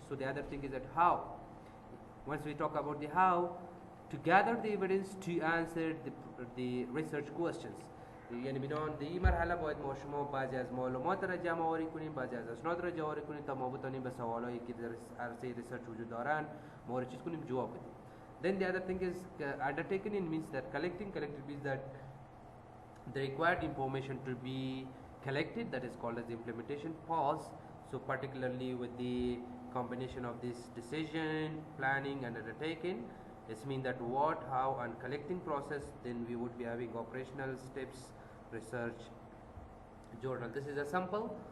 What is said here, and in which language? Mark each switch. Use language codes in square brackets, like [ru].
[en] So the other thing is that how, once we talk about the how, to gather the evidence to answer the research questions. [fa] یعنی بنان در این مرحله باید ما شما بعضی از معلومات را جمع آوری کنیم، بعضی از اسناد را جمع آوری کنیم تا ما بتونیم به سوالایی که در عرصه ریسرچ وجود دارن ما چیز کنیم، جواب بدیم. [en] Then the other thing is undertaken in means that collecting means that the required information to be collected, that is called as the implementation pause. So particularly with the combination of this decision, planning and undertaking, this means that what, how and collecting process, then we would be having operational steps, research, journal. This is a sample.